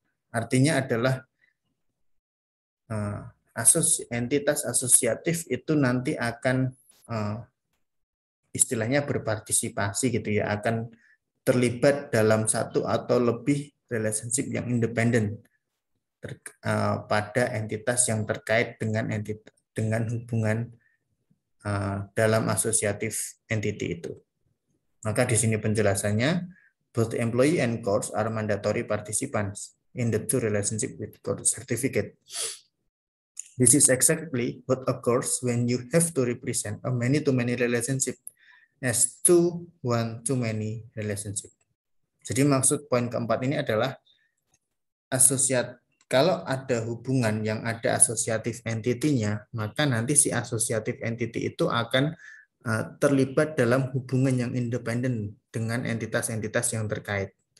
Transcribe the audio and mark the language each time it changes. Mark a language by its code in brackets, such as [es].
[id] Artinya adalah entitas asosiatif itu nanti akan istilahnya berpartisipasi gitu ya, akan terlibat dalam satu atau lebih relationship yang independen pada entitas yang terkait dengan hubungan dalam asosiatif entity itu. Maka di sini penjelasannya, [en] both employee and course are mandatory participants in the two relationship with course certificate. This is exactly what occurs when you have to represent a many-to-many relationship as two one-to-many relationship. [id] Jadi maksud poin keempat ini adalah kalau ada hubungan yang ada asosiatif entity-nya, maka nanti si asosiatif entity itu akan terlibat dalam hubungan yang independen dengan entitas-entitas yang terkait.